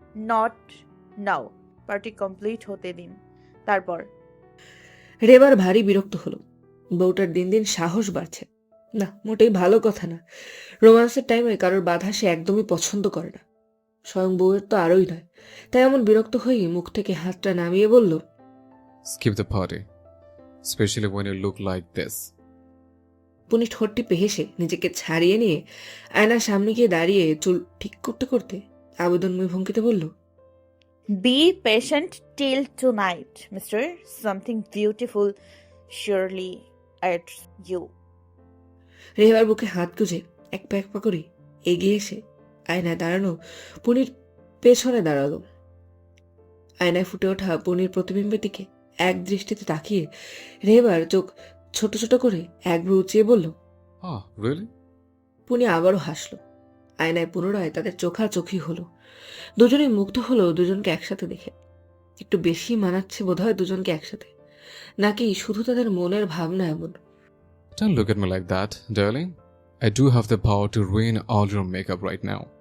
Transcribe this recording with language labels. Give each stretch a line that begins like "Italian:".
English: not now,
Bangla: party complete হতে দিন, তারপর। রেবার ভারী বিরক্ত হলো। বউটার দিন দিন সাহস বাড়ছে না, মোটেই ভালো কথা না। রোমান্সের টাইমে কারোর বাধা সে একদমই পছন্দ করে না, স্বয়ং বউয়ের তো আরোই নয়। তাই এমন বিরক্ত হয়েই মুখ থেকে হাতটা নামিয়ে বলল,
English: Skip the party, especially when you look like this.
Bangla: পুনি ঠোঁট টিপে হেসে নিজেকে ছাড়িয়ে নিয়ে আয়নার সামনে গিয়ে দাঁড়িয়ে চুল ঠিক করতে করতে আবেদনময় ভঙ্গিতে বলল,
English: Be patient till tonight mister, something beautiful surely at you.
Bangla: রেহেবার বুকে হাত গুজে এক পা করে এগিয়ে এসে আয়নায় দাঁড়ানো পুনির পেছনে দাঁড়ালো। আয়নায় ফুটে ওঠা পুনির প্রতিবিম্বের দিকে এক দৃষ্টিতে তাকিয়ে রেহেবার চোখ ছোট ছোট করে এক ভ্রু উঁচিয়ে বলল,
English: Ah, really?
Bangla: পুনি আবারও হাসল। আয়নায় পুনরায় তাদের চোখাচোখি হলো। দুজনেই মুগ্ধ হলো দুজনকে একসাথে দেখে। একটু বেশি মানাচ্ছে বোধহয় দুজনকে একসাথে, নাকি শুধু তাদের মনের ভাবনা এমন।
English: Don't look at me like that, darling. I do have the power to ruin all your makeup right now.